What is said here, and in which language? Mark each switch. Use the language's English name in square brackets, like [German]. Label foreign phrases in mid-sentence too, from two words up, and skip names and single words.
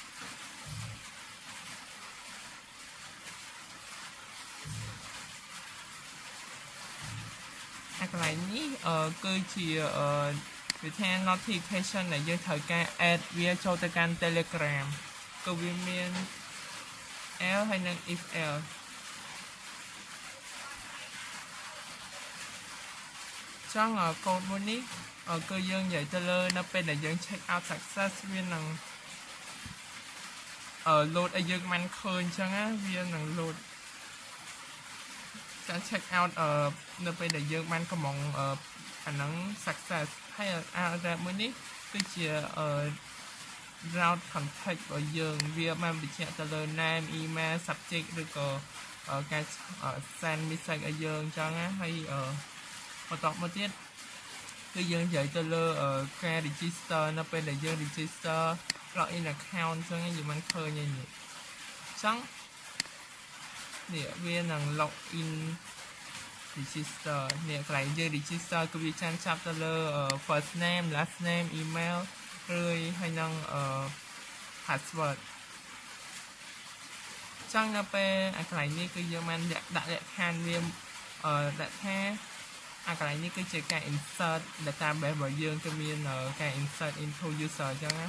[Khmer] កន្លែងនេះគឺជាវាថា notification ដែលយើងត្រូវការ add វាចូលទៅកាន់ Telegram គឺវាមាន L ហើយនិង [English] if L [Khmer] ចង់កូដមួយនេះគឺយើងនិយាយទៅលើនៅពេលដែលយើង [English] check out success [Khmer] វានឹងload ឲ្យយើងមិនឃើញអញ្ចឹងណាវានឹង load ការ [English] check out [Khmer] នៅពេលដែលយើងបានកំងអាហ្នឹង success ហើយaddress មួយនេះគឺជា [English] route contact [Khmer] របស់ យើងវាបានបញ្ជាក់ទៅលើ [English] name email subject [Khmer] ឬក៏ការ [English] send message [Khmer] ឲ្យយើងអ ញ្ចឹងណាហើយបន្តមកទៀតគឺយើងនិយាយទៅលើការ register នៅពេលដែលយើង [English] register login account [Khmer] អញ្ចឹងយើងមិនឃើញទេនេះអញ្ចឹងនេះវានឹង [English] login register [Khmer] នេះកន្លែងយើង register គឺវាចាប់ទៅលើ [English] first name last name email [Khmer] ហើយនឹង password អញ្ចឹងនៅពេលកន្លែងនេះគឺយើងបានដាក់លក្ខខណ្ឌវាដាក់ថាកន្លែងនេះគឺជាការ [English] insert database [Khmer] របស់យើងគឺមានការ [English] insert into user [Khmer] អញ្ចឹង